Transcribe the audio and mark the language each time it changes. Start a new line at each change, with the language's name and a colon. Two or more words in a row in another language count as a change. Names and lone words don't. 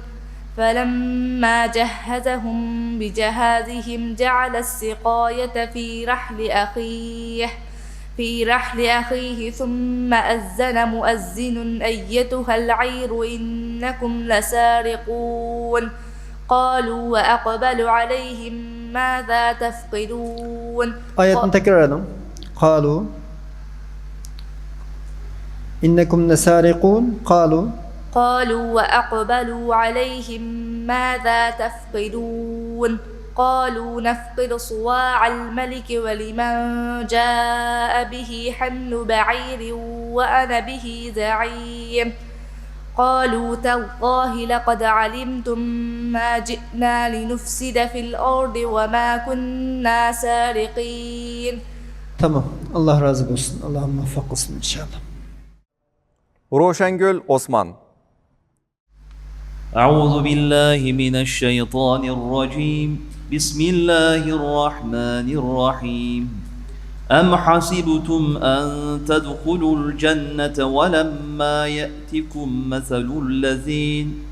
Arabic: فلما جهزهم بجهازهم جعل السقاية في رحل أخيه ثم أذن مؤذن أيتها العير إنكم لسارقون. قالوا وأقبلوا عليهم ماذا تفقدون.
Turkish: Ayetini tekrar edelim.
Arabic: قالوا إنكم لسارقون قالوا وأقبلوا عليهم ماذا تفقدون. قالوا نفقد صواع الملك ولمن جاء به حمل بعير وأنا به زعيم. قالوا تالله لقد علمتم ما جئنا لنفسد في الأرض وما كنا سارقين.
Turkish: Tamam. Allah razı olsun. Allah muvaffak olsun inşallah. Roşengül Osman.
Arabic: أعوذ بالله من الشيطان الرجيم بسم الله الرحمن الرحيم أم حسبتم أن تدخلوا الجنة ولما يأتكم مثل الذين